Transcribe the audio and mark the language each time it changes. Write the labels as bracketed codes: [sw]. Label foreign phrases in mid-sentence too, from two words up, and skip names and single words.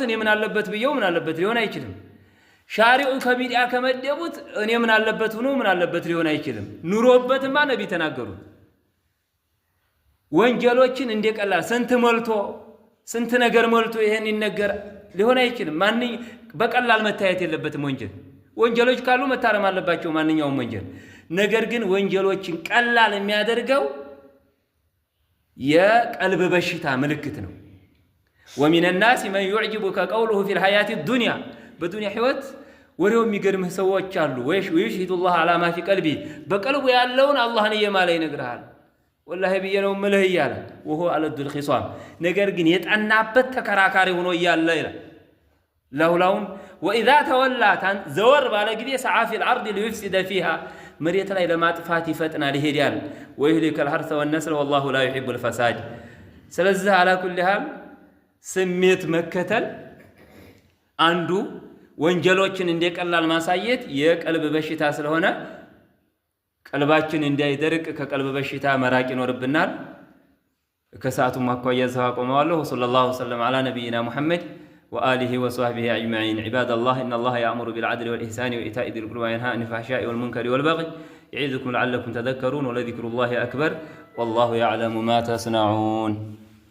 [am] እኔ ምን አለበት ብየው ምን አለበት ሊሆን አይችልም። ሻሪዑ ከቢድዓ ከመደቡት እኔ ምን አለበት ሆኖ ምን አለበት ሊሆን አይችልም። ኑሮበትማ ነቢ ተናገሩት። ወንጀሎችን እንደቀላል ስንት ሞልቶ ስንት ነገር ሞልቶ ይሄን ይነገር ሊሆን አይችልም። ማን በቀላል መታየት የለበትም። ወንጀሎች ካሉ መታረም አለባቸው ማንኛውም ወንጀል። ነገር ግን ወንጀሎችን ቀላል የሚያደርገው የቀልብ በሽታ ምልክት ነው። [ar] ومن الناس من يعجبك قوله في الحياة الدنيا [am] በዱንያ ህይወት ወሬው የሚገርምህ ሰዎች አሉ። [ar] ويشهد الله على ما في قلبه [am] በቀልቡ ያለውን አላህን እየማለ ይነግራል። ወላሂ በየነው ምልህ እያለ [ar] وهو ألد الخصام [am] ነገር ግን የጠናበት ተከራካሪ ሆኖ እያለ ይላል ለሁላውን [ar] وإذا تولى [am] ዘወር ባለ ጊዜ [ar] سعى في الأرض ليفسد فيها [am] መሬት ላይ ለማጥፋት ይፈጥናል ይሄዳል። [ar] ويهلك الحرث والنسل والله لا يحب الفساد [am] ስለዚህ [ar] على كل حال [am] ስሜት መከተል አንዱ ወንጀሎችን እንደቀላል ማሳየት የቀልብ በሽታ ስለሆነ ቀልባችን እንዳይደርቅ ከቀልብ በሽታ መራቅ ይኖርብናል። ከሰዓቱ ማኳያ ዘዋቆመዋለሁ። [ar] صلى الله عليه وسلم على نبينا محمد وآله وصحبه أجمعين. عباد الله إن الله يأمر بالعدل والإحسان وإيتاء ذي القربى وينهى عن الفحشاء والمنكر والبغي يعظكم لعلكم تذكرون ولذكر الله أكبر والله يعلم ما تصنعون.